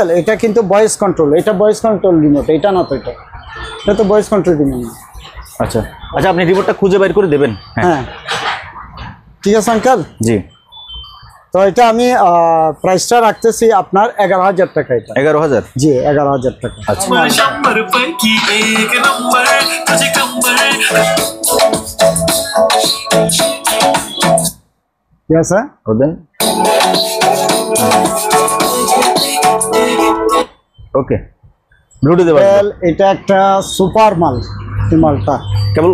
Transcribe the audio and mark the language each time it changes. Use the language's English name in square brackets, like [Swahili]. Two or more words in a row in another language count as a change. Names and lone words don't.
[Bangla] এটা কিন্তু ভয়েস কন্ট্রোল, এটা ভয়েস কন্ট্রোল রিমোট, এটা না তো, এটা তো ভয়েস কন্ট্রোল রিমোট। আচ্ছা আচ্ছা, আপনি রিপোর্টটা খুঁজে বের করে দেবেন। হ্যাঁ ঠিক আছে আঙ্কেল। জি, তো এটা আমি প্রাইসটা রাখতেছি আপনার 11,000 টাকা। এটা 11,000। জি 11,000 টাকা। আচ্ছা, [Marathi] मैं 100 पैकी एक नंबर तुझे कंबर [Bangla] ঠিক আছে। দেন ওকে, ব্লুটুথ দেবেন Well, এটা একটা সুপার মাল। এই মালটা কেবল